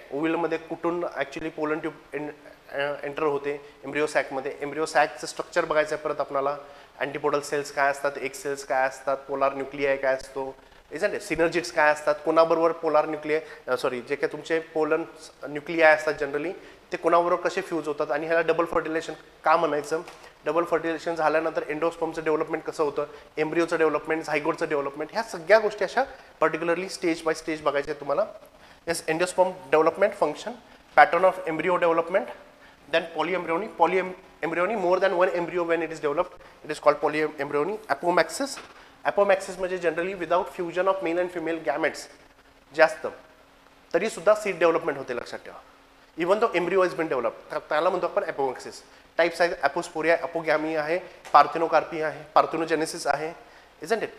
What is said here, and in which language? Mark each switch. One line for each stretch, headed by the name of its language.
Marathi: ओव्हिलमध्ये कुठून actually pollen tube enter होते embryo सॅकमध्ये, embryo सॅकचं structure बघायचं आहे परत आपल्याला, अँटीपोडल सेल्स काय असतात, एग सेल्स काय असतात, पोलार न्यूक्लियाय काय असतो, इजंट इट, सिनर्जिट्स काय असतात, कोणाबरोबर पोलार न्यूक्लियाय जे काही तुमचे पोलन न्यूक्लियाय असतात जनरली ते कोणाबरोबर कसे फ्यूज होतात, आणि ह्याला डबल फर्टिलायझेशन का म्हणायचं. डबल फर्टिलायझेशन झाल्यानंतर एंडोस्पर्मचं डेव्हलपमेंट कसं होतं, एम्ब्रिओचं डेव्हलपमेंट, झायगोटचं डेव्हलपमेंट, ह्या सगळ्या गोष्टी अशा पर्टिक्युलरली स्टेज बाय स्टेज बघायच्या तुम्हाला.
English: Yes, endosperm development function, pattern of embryo development, then polyembryony more than one embryo when it is developed, it is called polyembryony.
Marathi: Apomixis म्हणजे generally
English: without fusion of male and female gametes
Marathi: जास्त तरी सुद्धा seed development होते, लक्षात ठेवा. Even तो
English: embryo is been develop,
Marathi: त्याला म्हणतो आपण ॲपोमॅक्सिस. टाइप्स आहेत, ॲपोस्पोरिया, ॲपोगॅमी आहे, पार्थेनोकार्पी आहे, पार्थेनोजेनेसिस आहे, इजंट इट.